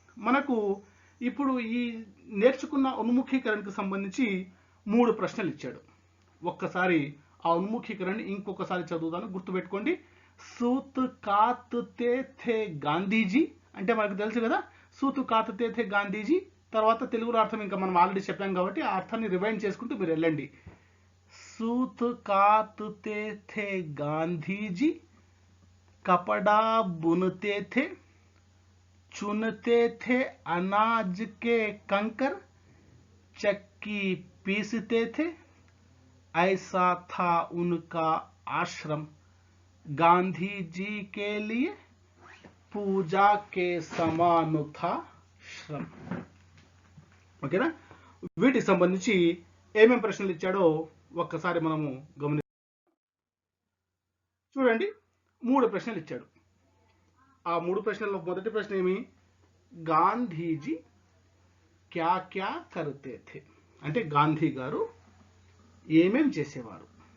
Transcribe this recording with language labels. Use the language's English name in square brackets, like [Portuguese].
[Telugu] మనకు ఇప్పుడు ఈ నేర్చుకున్న ఉన్ముఖీకరణకు సంబంధించి 3 ప్రశ్నలు ఇచ్చాడు. ఒక్కసారి ఆ ఉన్ముఖీకరణ ఇంకొకసారి చదువుతాను, గుర్తుపెట్టుకోండి. [Hindi] సూత్ కాత్తే థే గాంధీజీ [Telugu] అంటే మనకు తెలుసు కదా, సూత్ కాత్తే థే గాంధీజీ. తర్వాత తెలుగులో అర్థం ఇంకా మనం ఆల్రెడీ చెప్పాం కాబట్టి ఆ అర్థాన్ని రివైండ్ చేసుకుంటూ మీరు వెళ్ళండి. [Hindi] सूत कातते थे गांधी जी, कपड़ा बुनते थे, चुनते थे अनाज के कंकर, चक्की पीसते थे, ऐसा था उनका आश्रम। गांधी जी के लिए पूजा के समान था శ్రమ. [Telugu] ఓకేనా? వీటికి సంబంధించి ఏమేం ప్రశ్నలు ఇచ్చాడో ఒక్కసారి మనము గమని చూడండి. 3 ప్రశ్నలు ఇచ్చాడు. ఆ 3 ప్రశ్నల్లో మొదటి ప్రశ్న ఏమి? [Hindi] గాంధీజీ క్యా క్యా కర్తే థే, [Telugu] అంటే గాంధీ గారు ఏమేం చేసేవారు.